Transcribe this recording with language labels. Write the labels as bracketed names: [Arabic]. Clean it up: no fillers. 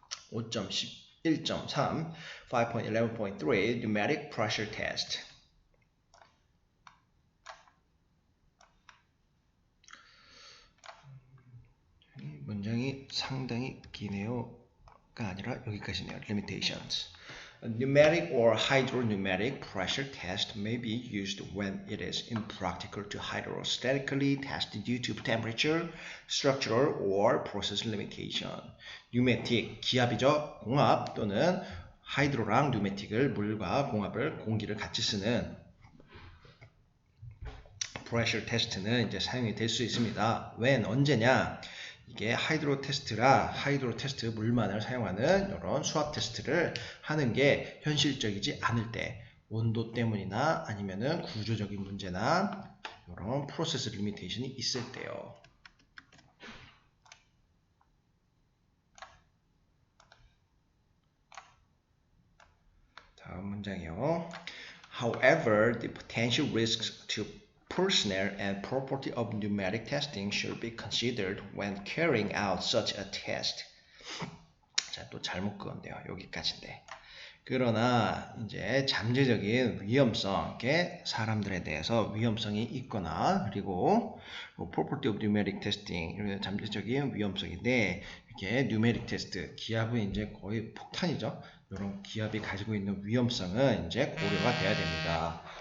[English] 5.11.3 5.11.3 Pneumatic Pressure Test. [Korean] 문장이 상당히 기네요가 아니라 여기까지네요. [English] Limitations. A pneumatic or hydropneumatic pressure test may be used when it is impractical to hydrostatically test due to temperature, structural, or process limitation. [Korean] pneumatic, 기압이죠. 공압 또는 하이드로랑 pneumatic을 물과 공기를 같이 쓰는 pressure test는 이제 사용이 될 수 있습니다. when, 언제냐? 이게 하이드로 테스트 물만을 사용하는 이런 수압 테스트를 하는 게 현실적이지 않을 때, 온도 때문이나 아니면은 구조적인 문제나 이런 프로세스 리미테이션이 있을 때요. 다음 문장이요. [English] However, the potential risks to personnel and property of pneumatic testing should be considered when carrying out such a test. [Korean] 자, 또 잘못 그었네요. 여기까지인데. 그러나 이제 잠재적인 위험성, 이렇게 사람들에 대해서 위험성이 있거나 그리고 [English] property of numeric testing [Korean] 이런 잠재적인 위험성인데 이렇게 numeric test 기압은 이제 거의 폭탄이죠. 이런 기압이 가지고 있는 위험성은 이제 고려가 돼야 됩니다.